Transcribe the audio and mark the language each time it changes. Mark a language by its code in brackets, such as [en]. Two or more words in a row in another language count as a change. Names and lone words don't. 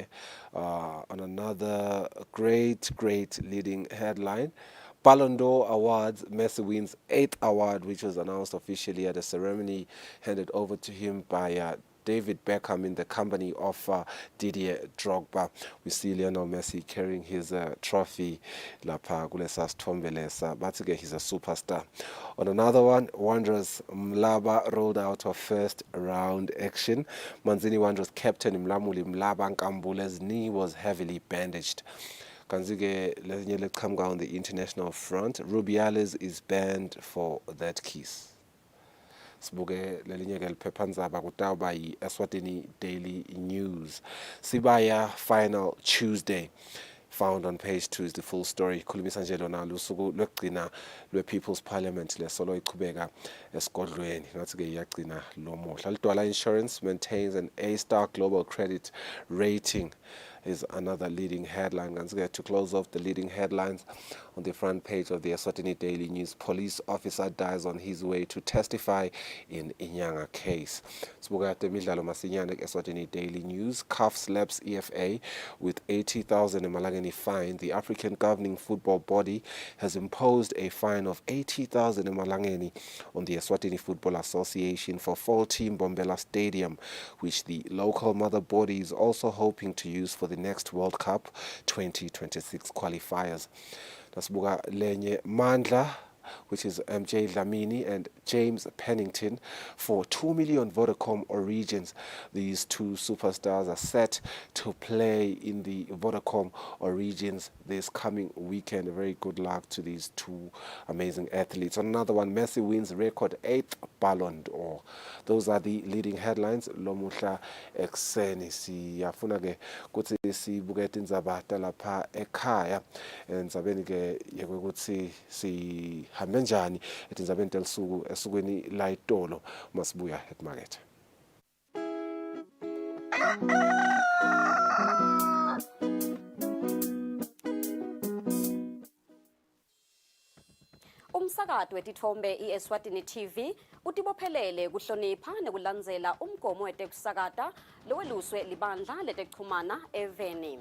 [en] On another great leading headline, Ballon d'Or Awards, Messi wins 8th award, which was announced officially at a ceremony handed over to him by David Beckham in the company of Didier Drogba. We see Lionel Messi carrying his trophy [ss] lapha kulesa sithombe lesa, [en] but he's a superstar. On another one, Wanderers Mlaba rolled out of first round action. Manzini Wanderers captain Mlamuli Mlaba Nkambule's knee was heavily bandaged. [ss] Kanzige lezinye leqhamuka [en] on the international front, Rubiales is banned for that kiss. [ss] Sibuke lelinye ke liphephandzaba kutawuba yi Eswatini Daily News. [en] Sibaya final Tuesday. Found on page 2 is the full story. [ss] Khulumisa nje lona lusuku lwekugcina lwe-People's Parliament lesolo iqhubeka esigodlweni. Ngathi ke iyagcina lo mohla. [en] Lidwala Insurance maintains an A-star global credit rating is another leading headline. To close off the leading headlines on the front page of the Eswatini Daily News, police officer dies on his way to testify in Inyanga case. [ss] Sibukate midlalo masinyane Eswatini Daily News. [en] CAF slaps EFA with 80,000 emalangeni fine. The African governing football body has imposed a fine of 80,000 emalangeni on the Eswatini Football Association for faulty Mbombela Stadium, which the local mother body is also hoping to use for the next World Cup 2026 qualifiers. [ss] Nasibuka lenye Mandla, [en] which is MJ Dlamini and James Pennington, for 2 million Vodacom Origins. These two superstars are set to play in the Vodacom Origins this coming weekend. Very good luck to these two amazing athletes. On another one, Messi wins record 8th Ballon d'Or. Those are the leading headlines. [ss] Lomuhla ekseni siyafuna ke kuthi sibukete indzaba lapha ekhaya endzabeni ke yekuthi si hambe njani etindzabeni telisuku esukweni la itolo masibuya emarket. Umsakazo wetithombe iEswatini TV utibophelele kuhlonipha nekulandzela umgomo wetekusakata loweluswe libandla letekuchumana eveni.